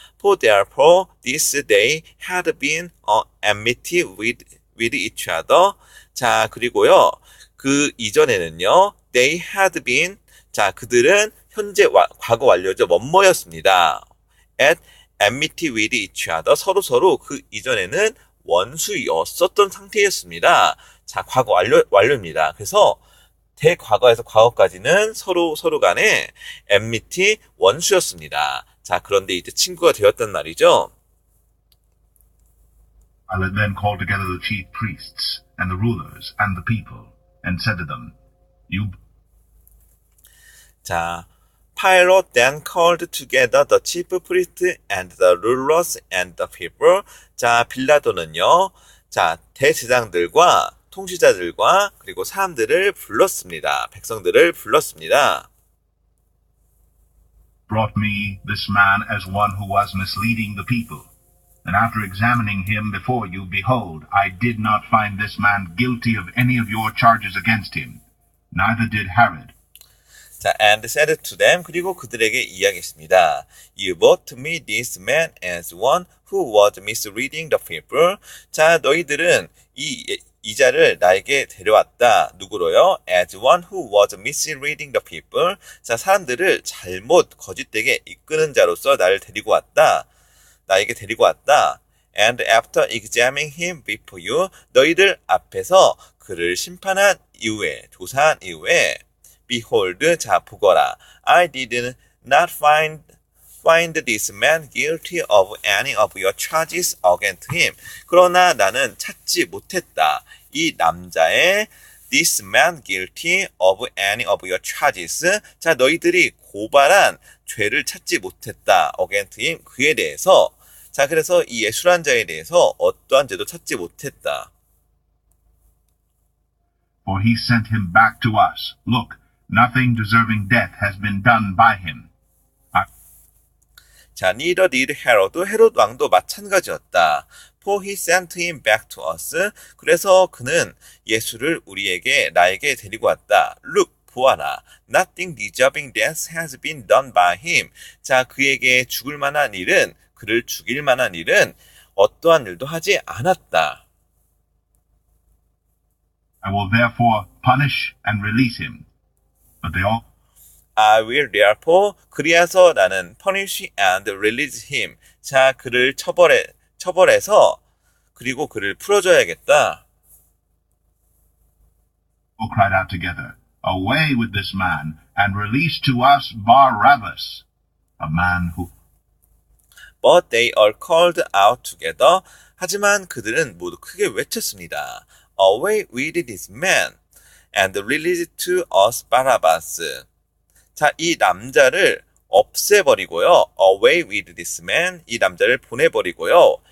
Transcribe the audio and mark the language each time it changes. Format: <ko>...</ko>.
<en>For therefore, this day had been enmity with each other.</en> <ko>자, 그리고요, 그 이전에는요,</ko> <en>they had been.</en> <ko>자, 그들은 현재 과거 완료죠. 뭐뭐였습니다.</ko> <en>at enmity with each other.</en> <ko>서로 그 이전에는 원수였었던 상태였습니다. 자, 과거 완료입니다. 그래서 대과거에서 과거까지는 서로 간에 enmity 원수였습니다. 자, 그런데 이제 친구가 되었단 말이죠.</ko> <en>Pilate then called together the chief priests and the rulers and the people and said to them, 자, Pilate then called together the chief priests and the rulers and the people.</en> <ko>자, 빌라도는요, 자, 대제사장들과 통치자들과 그리고 사람들을 불렀습니다. 백성들을 불렀습니다.</ko> <en>brought me this man as one who was misleading the people. And after examining him before you, behold, I did not find this man guilty of any of your charges against him. Neither did Herod.</en> <ko>자,</ko> <en>and said to them,</en> <ko>그리고 그들에게 이야기했습니다.</ko> <en>You brought to me this man as one who was misleading the people.</en> <ko>자, 너희들은 이 자를 나에게 데려왔다. 누구로요?</ko> <en>As one who was misleading the people.</en> <ko>자, 사람들을 잘못 거짓되게 이끄는 자로서 나를 데리고 왔다. 나에게 데리고 왔다.</ko> <en>And after examining him before you,</en> <ko>너희들 앞에서 그를 심판한 이후에, 조사한 이후에,</ko> <en>behold,</en> <ko>자, 보거라.</ko> <en>I did not find this man guilty of any of your charges against him.</en> <ko>그러나 나는 찾지 못했다. 이 남자의</ko> <en>this man guilty of any of your charges.</en> <ko>자, 너희들이 고발한 죄를 찾지 못했다.</ko> <en>against him.</en> <ko>그에 대해서. 자, 그래서 이 예수란 자에 대해서 어떠한 죄도 찾지 못했다.</ko> <en>For he sent him back to us. Look, nothing deserving death has been done by him. 자, neither did Herod.</en> <ko>헤롯 왕도 마찬가지였다.</ko> <en>For he sent him back to us.</en> <ko>그래서 그는 예수를 나에게 데리고 왔다.</ko> <en>Look,</en> <ko>보아라.</ko> <en>Nothing deserving death has been done by him.</en> <ko>자, 그에게 그를 죽일 만한 일은 어떠한 일도 하지 않았다.</ko> <en>I will therefore punish and release him. But they all I will therefore</en> <ko>그리하서 나는</ko> <en>punish and release him.</en> <ko>자, 그를 처벌해서 그리고 그를 풀어줘야겠다.</ko> <en>cried out together, "Away with this man, and release to us Barabbas, a man who..." But they all called out together.</en> <ko>하지만 그들은 모두 크게 외쳤습니다.</ko> <en>Away with this man, and release to us Barabbas.</en> <ko>자, 이 남자를 없애버리고요.</ko> <en>Away with this man,</en> <ko>이 남자를 보내버리고요.</ko>